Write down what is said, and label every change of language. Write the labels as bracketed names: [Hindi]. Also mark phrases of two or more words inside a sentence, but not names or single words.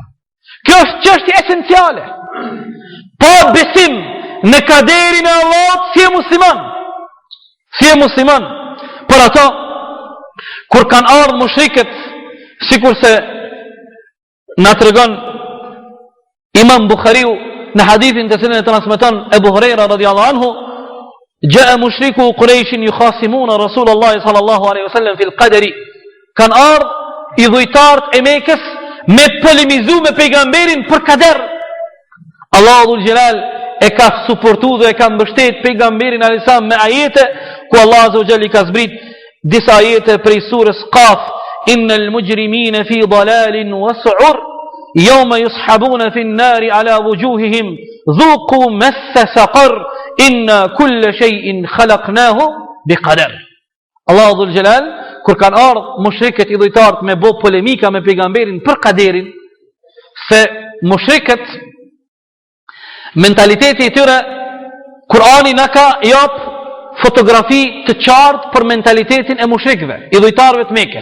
[Albanian] Kjo është çështje esenciale. Pa besim në kaderin e Allahut si e musliman. Si e musliman. Për ato kur kanë ardhur mushrikët, sikur se na tregon Imam Bukhariu në hadithin të cilin e transmeton Ebu Hurajra [Arabic] رضي الله عنه, جاء مشركو قريش يخاصمون رسول الله صلى الله عليه وسلم في القدر. [Albanian] Kanë ardhur i dhujtarët e Mekës me polemizu me pejgamberin për kader. Allahu [Arabic] ذو الجلال [Albanian] e ka suportu dhe e ka mbështet pejgamberin alayhisalam me ajete ku Allah [Arabic] عز وجل [Albanian] i ka zbrit disa ajete prej surës Qaf, [Arabic] إن المجرمين في ضلال وسعر يوم يسحبون في النار على وجوههم ذوقوا مس سقر إنا كل شيء خلقناه بقدر. [Albanian] Allah [Arabic] ذو الجلال [Albanian] kur kanë ardhur mushrikët i dhujtarët me bë polemika me pejgamberin për kaderin, se mushrikët mentaliteti i tyre Kurani na ka jap fotografi të qartë për mentalitetin e mushrikëve, i dhujtarëve të Mekës.